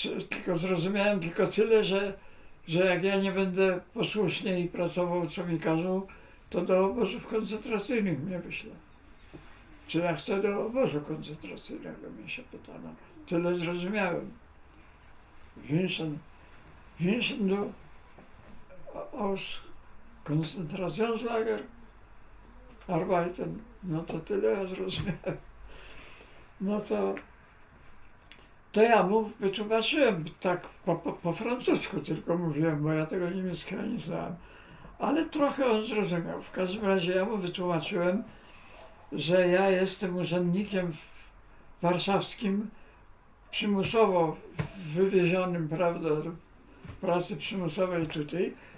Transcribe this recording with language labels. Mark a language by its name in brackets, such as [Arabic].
[Polish] Tylko zrozumiałem tylko tyle, że jak ja nie będę posłuszny i pracował, co mi każą, to do obozów koncentracyjnych mnie wyśle. Czy ja chcę do obozu koncentracyjnego, mnie się pytano. Tyle zrozumiałem. [German] Wünschen du aus Konzentrationslager arbeiten? [Polish] No to tyle ja zrozumiałem. No to ja mu wytłumaczyłem tak po francusku tylko mówiłem, bo ja tego niemieckiego nie znałem. Ale trochę on zrozumiał. W każdym razie ja mu wytłumaczyłem, że ja jestem urzędnikiem warszawskim, przymusowo wywiezionym, prawda, do pracy przymusowej tutaj.